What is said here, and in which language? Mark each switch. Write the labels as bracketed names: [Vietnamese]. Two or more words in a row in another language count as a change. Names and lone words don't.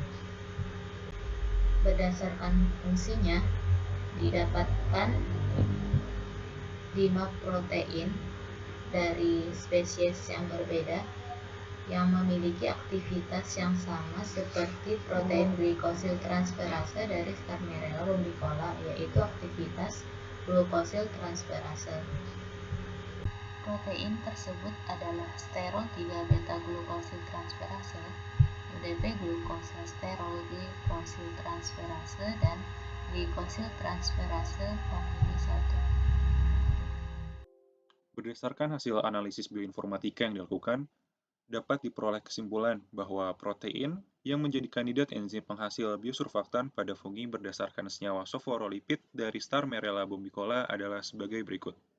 [Indonesian] Berdasarkan fungsinya, didapatkan 5 protein dari spesies yang berbeda yang memiliki aktivitas yang sama seperti protein glikosil transferase dari Starmerella bombicola, yaitu aktivitas glukosil transferase. Protein tersebut adalah sterol 3 beta glukosil transferase, UDP glukosasterol glikosil transferase, dan glikosil transferase famili 1. Berdasarkan hasil analisis bioinformatika yang dilakukan, dapat diperoleh kesimpulan bahwa protein yang menjadi kandidat enzim penghasil biosurfaktan pada fungi berdasarkan senyawa sofforolipid dari Starmerella bombicola adalah sebagai berikut.